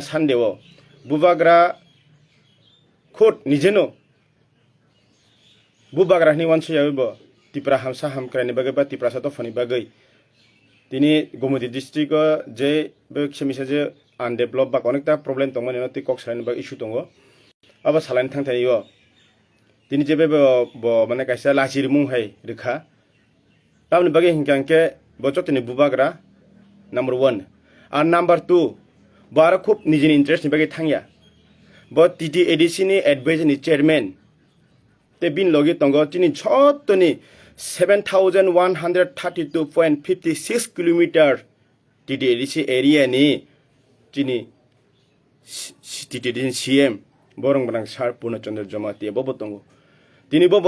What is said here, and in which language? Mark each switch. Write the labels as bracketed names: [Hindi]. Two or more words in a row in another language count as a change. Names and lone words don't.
[Kok Borok] सानदेव बुबाग्रा खुद निजेनो बुबाग्रानि वानसयाबो तिप्रा हामसा हामक्रानि बागै बा तिप्रा सातो फनि बागै तिनि गोमती डिस्ट्रिक्ट जे बे खिमिसा जे आनडेभलप बा अनेकटा प्रॉब्लेम दंमोन नो ति कक सालानि बागै इशू दङ अब सालानि थांथायो तिनि जेबे माने कायसा लासिरि मुं हाय रेखा तामनि बागै हिंकांके बचतनि बुबाग्रा नंबर 1 और नंबर 2 बारा खूब निजिनि इंटरेस्ट नि बागै थांया ब टीटी एडीसी नि एडवाइजर नि चेयरमैन ते बिन लगे तंगो तिनि छतनि 7132.56 किलोमीटर टीटी एडीसी एरिया नि तिनि टीटी सीएम बरं बरं सार पूर्णचंद्र जमाती बबो तंगो तिनि बबो